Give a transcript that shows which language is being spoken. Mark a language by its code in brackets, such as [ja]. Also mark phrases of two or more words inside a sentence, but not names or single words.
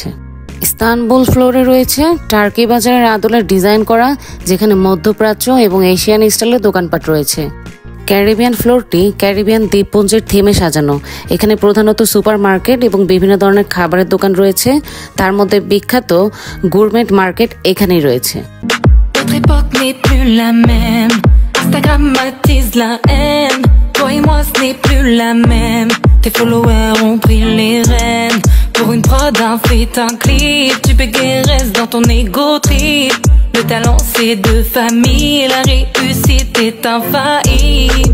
[bn] ইস্তানবুল ফ্লোরে রয়েছে টার্কি বাজারের আদলে ডিজাইন করা, যেখানে মধ্যপ্রাচ্য এবং এশিয়ান স্টাইলের দোকানপাট রয়েছে। ক্যারিবিয়ান ফ্লোরটি ক্যারিবিয়ান দ্বীপপুঞ্জের থিমে সাজানো। এখানে প্রধানত [en] super market [bn] এবং বিভিন্ন ধরনের খাবারের দোকান রয়েছে, তার মধ্যে বিখ্যাত [en] gourmet market [bn] এখানেই রয়েছে। [fr] Notre époque n'est plus la même. Instagram attise la haine. Toi et moi ce n'est plus la même. Tes followers ont pris les rênes. Pour une prod, un feat, un clip. Tu bégayes, reste dans ton ego trip. Le talent c'est de famille. La réussite est infaillible.